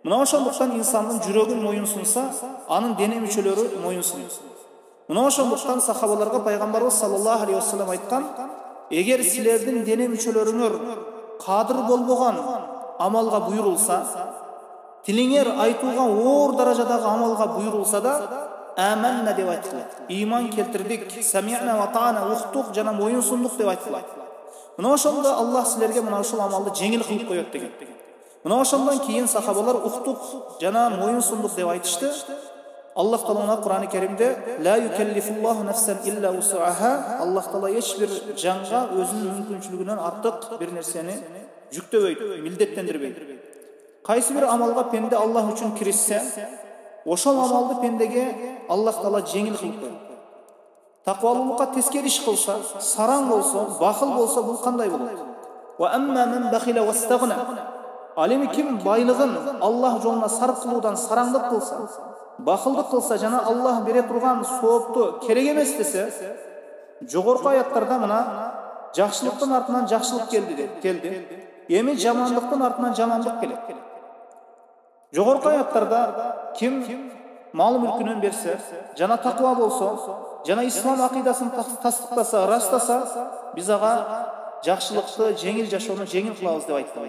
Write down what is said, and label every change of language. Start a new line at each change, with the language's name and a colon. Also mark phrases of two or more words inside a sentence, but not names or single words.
Kyrgyz: Мына ошондуктан инсандын жүрөгү моюнсунса, анын дене мүчөлөрү моюнсунат. Мына ошондуктан сахабаларга пайгамбарыбыз
Arabic: صلى الله عليه وسلم
Kyrgyz: айткан: эгер силердин дене мүчөлөрүңөр кадыр болбогон амалга буйрулса, тилиңер айтууга оор даражадагы амалга буйрулса да, аманна деп айткылат. Иман келтирдик,
Arabic: سمعنا وأطعنا,
Kyrgyz: уктук жана моюнсундук деп айткылат. Мына ошондо Аллах силерге мына ушул амалды жеңил кылып коет деген. Мына ошондон кийин сахабалар уктук жана моюнсундук деп айтышты. Аллах Таала Кур'ан-ы Керимде
Arabic: لا يكلف الله نفسا إلا وسعها,
Kyrgyz: Аллах Таала эч бир жанга өзүнүн мүмкүнчүлүгүнөн артык бир нерсени жүктөбөйт, милдеттендирбейт. Кайсы бир амалга пенде Аллах үчүн киришсе, ошол амалды пендеге Аллах Таала жеңил кылып коет. Таквалуулукка тескери иш кылса, сараң болсо, бахыл болсо, бул кандай болот?
Arabic: وأما من بخل واستغنى.
Kyrgyz: Ал эми ким байлыгын Аллах жолуна сарп кылуудан сараңдык кылса, бахылдык кылса жана Аллах бере турган соопту керек эмес десе, жогорку аяттарда мына жакшылыктын артынан жакшылык келди. Эми жамандыктын артынан жамандык келет. Жогорку аяттарда ким мал мүлкүнөн берсе, жана таква болсо, жана ислам акыйдасын тастыктаса, ырастаса, биз ага жакшылыкты, жеңил жашоону жеңил кылабыз деп айтты.